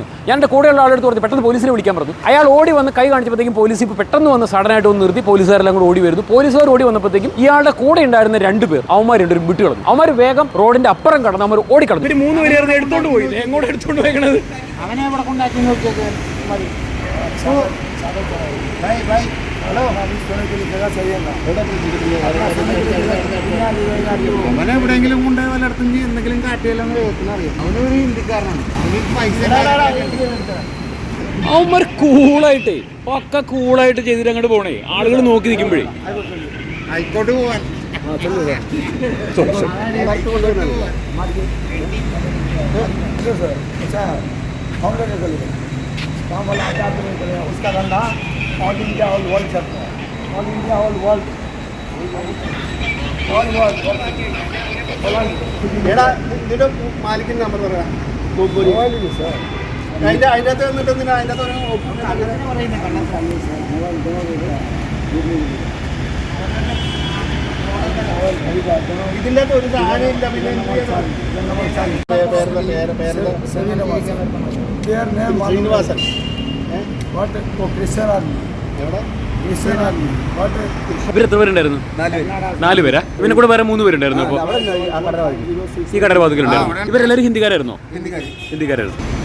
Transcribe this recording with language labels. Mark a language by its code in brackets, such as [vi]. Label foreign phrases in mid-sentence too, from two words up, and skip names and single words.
[ml] ഞാൻ എൻ്റെ കൂടെയുള്ള ആളെടുത്ത് പറഞ്ഞു പെട്ടെന്ന് പോലീസിനെ വിളിക്കാൻ പറഞ്ഞു. അയാൾ ഓടി വന്ന് കൈ കാണിച്ചപ്പോഴത്തേക്കും പോലീസ് ജീപ്പ് പെട്ടെന്ന് വന്ന് സഡനായിട്ട് ഒന്ന് നിർത്തി. പോലീസുകാരെല്ലാം കൂടെ ഓടി വരുന്നു. പോലീസുകാർ ഓടി വന്നപ്പോഴത്തേക്കും ഇയാളുടെ കൂടെ ഉണ്ടായിരുന്ന 2 പേർ അവന്മാർ 2 പേരും വിട്ടുകളഞ്ഞു. അവന്മാർ വേഗം റോഡിന്റെ അപ്പുറം കടന്ന് അവർ ഓടിക്കളഞ്ഞു. 3 പേര് എടുത്തോണ്ട് പോയി. എങ്ങോട്ട് എടുത്തോണ്ട് പോയത്? അവനെ എവിടെ കൊണ്ടാക്കി നോക്കിയത് മതി. [hi] सोने के लिए जगह चाहिए ना। [ml] അവനെ എവിടെയെങ്കിലും കൊണ്ടുപോയി വല്ലയിടത്തും എന്തെങ്കിലും കാറ്റുകയെല്ലാം അറിയാം. അവനൊരു ഹിന്ദിക്കാരനാണ്. അവന് പൈസ അവന്മാർ കൂളായിട്ട് പക്ക കൂളായിട്ട് ചെയ്തിട്ട് അങ്ങോട്ട് പോണേ. ആളുകൾ നോക്കി നിൽക്കുമ്പോഴേ ആയിക്കോട്ട് പോവാൻ. [hi] अच्छा हम लोग निकलेंगे, काम वाला आता तो नहीं करेगा। उसका धंधा [en] All India all world [hi] चलता है, [en] All India all world [ml] എടാ നിന്റെ മാലിക്കിന്റെ നമ്പർ പറയാ। [hi] मोबाइल ही सर, [ml] അതിന്റെ അകത്ത് വന്നിട്ട് എന്തിനാ അതിന്റെ അകത്ത് [hi] मोबाइल दोनों [ml] ഇതിന്റെ അകത്ത് ഒരു സാധനം ഇല്ല। പിന്നെ ശ്രീനിവാസൻ [hi] क्रिश्चियन आदमी, [ml] എവിടെ? [hi] क्रिश्चियन आदमी [ml] ഇവരെത്ര പേരുണ്ടായിരുന്നു? 4 പേരാ. ഇവനെ കൂടെ വേറെ 3 പേരുണ്ടായിരുന്നു. അപ്പോൾ ഈ കടയുടെ വാതിക്കലുണ്ടായിരുന്നു. ഇവരെല്ലാവരും ഹിന്ദിക്കാരായിരുന്നോ? ഹിന്ദിക്കാരായിരുന്നു.